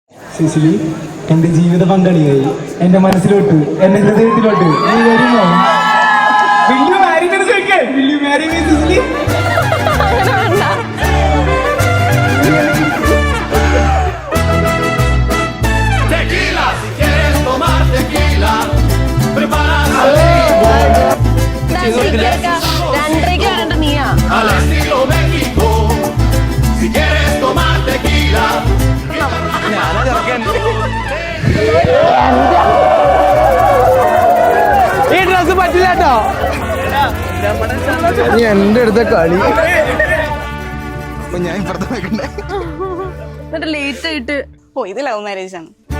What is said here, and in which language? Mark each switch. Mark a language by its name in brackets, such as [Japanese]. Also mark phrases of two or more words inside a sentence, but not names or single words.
[Malayalam] സിസിലി, എന്റെ ജീവിത പങ്കാളിയായി എന്റെ മനസ്സിലോട്ട്, എന്റെ ഹൃദയത്തിലോട്ട് നീ വരുമോ? [English] Will you marry me? Will you marry me, സിസിലി? [Spanish] Tequila, si quieres tomar tequila, prepara al estilo México. Si quieres tomar tequila. [Malayalam] ഈ ഡ്രസ് പറ്റില്ല കേട്ടോ. നീ എന്റെ അടുത്ത കളി. ഞാൻ ഇപ്പുറത്ത് വെക്കണ്ടേ? എന്നിട്ട് ലേറ്റ് ആയിട്ട് ഓ ഇത് [English] love marriage [Malayalam] ആണ്.